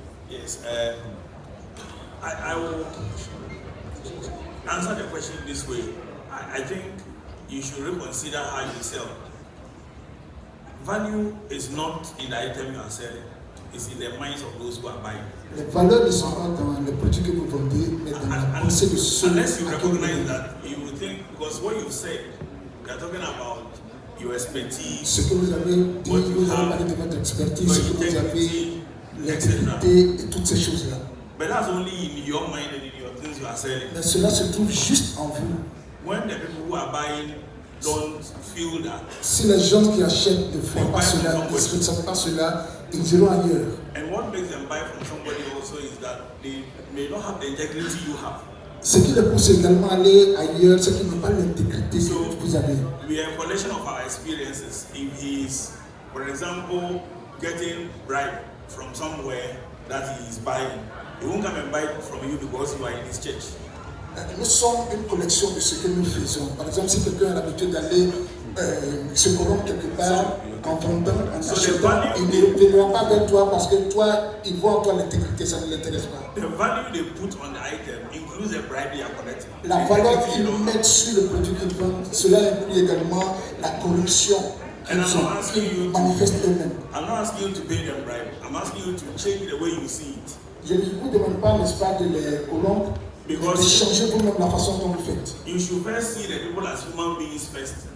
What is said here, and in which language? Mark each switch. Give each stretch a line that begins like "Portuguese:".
English: Yes, I will answer the question this way. I think you should reconsider how you sell. Value is not in the item you are selling, it's in the minds of those who are buying.
French: Les valeurs ne sont pas dans le produit que vous vendez, mais dans la pensée de ceux
English: unless you recognize that, you will think, because what you said, you are talking about your expertise,
French: ce que vous avez dit, vous avez parlé de votre expertise, ce que vous avez, l'intégrité et toutes ces choses-là.
English: But that's only in your mind and in your things you are selling.
French: Mais cela se trouve juste en vous.
English: When the people who are buying don't feel that,
French: si les gens qui achètent ne font pas cela, ne ressentent pas cela, ils iront ailleurs.
English: And what makes them buy from somebody also is that they may not have the integrity you have.
French: Ce qui les pousse également à aller ailleurs, c'est qu'ils n'ont pas l'intégrité que vous avez.
English: We are a collection of our experiences. If he is, for example, getting bribe from somewhere that he is buying, he won't come and buy it from you because you are in his church.
French: Nous sommes une collection de ce que nous faisons. Par exemple, si quelqu'un a l'habitude d'aller se corrompre quelque part en vendant, en achetant, il ne viendra pas vers toi parce que toi, il voit en toi l'intégrité, ça ne l'intéresse pas.
English: The value they put on the item includes the bribe they are collecting.
French: La valeur qu'ils mettent sur le produit qu'ils vendent, cela inclut également la corruption qu'ils manifestent eux-mêmes.
English: I'm not asking you to pay them bribe. I'm asking you to change the way you see it.
French: Je ne vous demande pas, n'est-ce pas, de les corrompre, de changer vous-même la façon dont vous faites.
English: You should first see the people as human beings first.